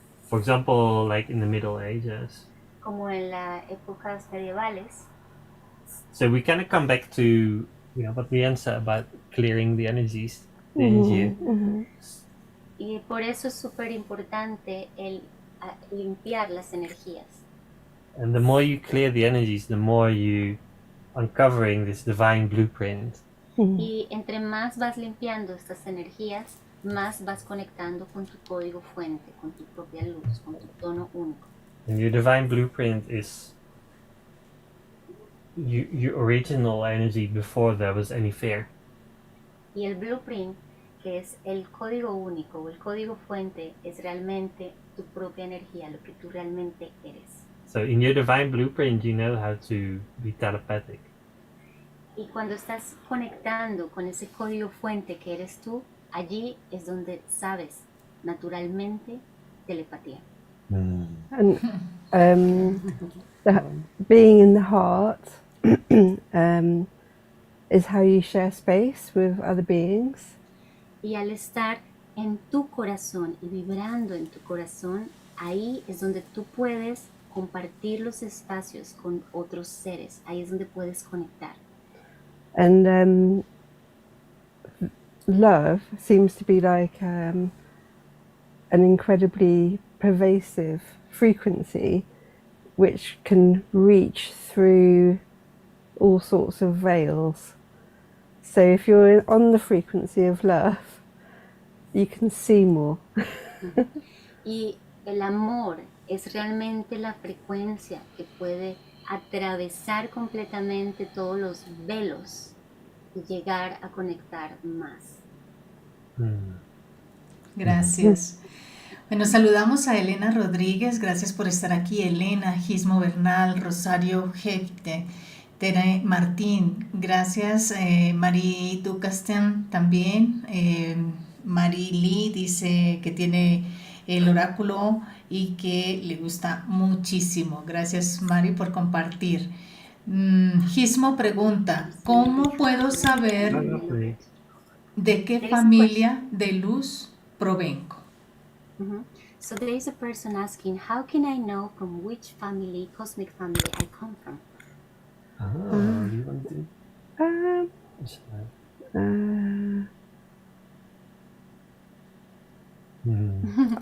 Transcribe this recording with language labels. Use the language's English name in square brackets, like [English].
[English] For example, like in the Middle Ages. [Spanish] Como en las épocas medievales. [English] So we kind of come back to what Leanne said about clearing the energies, the energy. [Spanish] Y por eso es súper importante el limpiar las energías. [English] And the more you clear the energies, the more you uncovering this divine blueprint. [Spanish] Y entre más vas limpiando estas energías, más vas conectando con tu código fuente, con tu propia luz, con tu tono único. [English] And your divine blueprint is your original energy before there was any fear. [Spanish] Y el blueprint, que es el código único o el código fuente, es realmente tu propia energía, lo que tú realmente eres. [English] So in your divine blueprint, you know how to be telepathic. [Spanish] Y cuando estás conectando con ese código fuente que eres tú, allí es donde sabes naturalmente telepatía. [English] And being in the heart is how you share space with other beings. [Spanish] Y al estar en tu corazón y vibrando en tu corazón, ahí es donde tú puedes compartir los espacios con otros seres. Ahí es donde puedes conectar. [English] And love seems to be like an incredibly pervasive frequency which can reach through all sorts of veils. So if you're on the frequency of love, you can see more. [Spanish] Y el amor es realmente la frecuencia que puede atravesar completamente todos los velos llegar a conectar más. Gracias. Bueno, saludamos a Elena Rodríguez, gracias por estar aquí. Elena, Gismo Bernal, Rosario Jefte, Tere Martín, gracias. Marie Ducasten también. Marie Lee dice que tiene el oráculo y que le gusta muchísimo. Gracias, Mari, por compartir. Gismo pregunta, ¿cómo puedo saber de qué familia de luz provengo? [English] So there is a person asking, how can I know from which family, cosmic family, I come from? You want to?